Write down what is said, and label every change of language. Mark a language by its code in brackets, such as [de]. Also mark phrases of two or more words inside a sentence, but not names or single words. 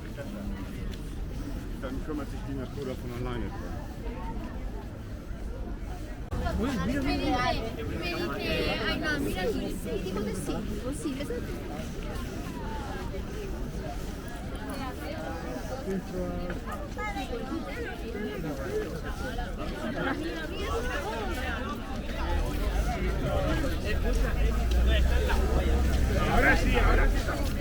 [de] Dann kümmert sich die Natur davon alleine drum. [it] Vedi che hai una miraviglia, sì, dico che sì, possibile, esatto. [es] Ahora sí, estamos bien.